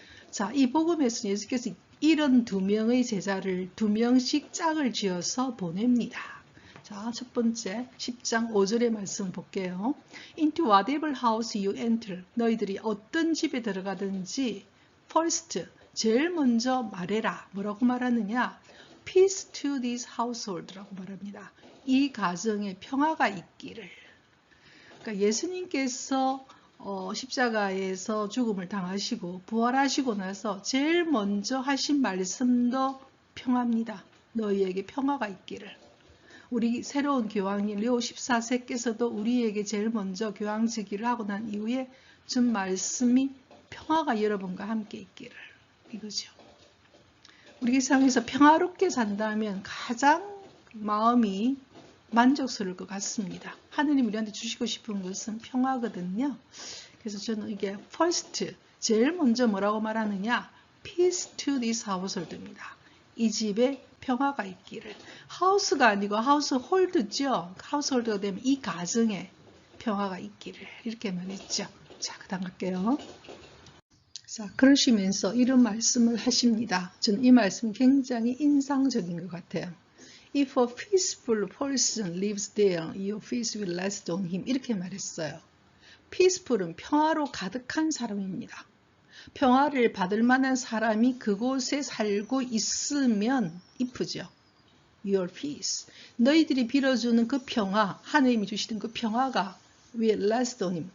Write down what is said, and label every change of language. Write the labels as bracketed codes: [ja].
[ko] 자, 이 복음에서 예수께서 이런 두 명의 제자를 2명씩 짝을 지어서 보냅니다. 자, 첫 번째 10장 5절의 말씀을 볼게요. [en] Into whatever house you enter, [ko] 너희들이 어떤 집에 들어가든지 [en] first, [ko] 제일 먼저 말해라. 뭐라고 말하느냐? [en] Peace to this household라고 [ko] 말합니다. 이 가정에 평화가 있기를. 그러니까 예수님께서 십자가에서 죽음을 당하시고 부활하시고 나서 제일 먼저 하신 말씀도 평화입니다. 너희에게 평화가 있기를. 우리 새로운 교황인 레오 14세께서도 우리에게 제일 먼저 교황 즉위를 하고 난 이후에 준 말씀이 평화가 여러분과 함께 있기를, 이거죠. 우리 세상에서 평화롭게 산다면 가장 마음이 만족스러울 것 같습니다. 하느님 우리한테 주시고 싶은 것은 평화거든요. 그래서 저는 이게 [en] first, [ko] 제일 먼저 뭐라고 말하느냐? [en] Peace to this household입니다. [ko] 이 집에 평화가 있기를. 하우스가 아니고 하우스홀드죠. 하우스홀드가 되면 이 가정에 평화가 있기를, 이렇게 말했죠. 자, 그 다음 갈게요. 자, 그러시면서 이런 말씀을 하십니다. 저는 이 말씀 굉장히 인상적인 것 같아요. [en] If a peaceful person lives there, your peace will rest on him. [ko] 이렇게 말했어요. peaceful은 평화로 가득한 사람입니다. 평화를 받을 만한 사람이 그곳에 살고 있으면 if죠. [en] Your peace. [ko] 너희들이 빌어주는 그 평화, 하나님이 주시는 그 평화가 [en] will rest on him.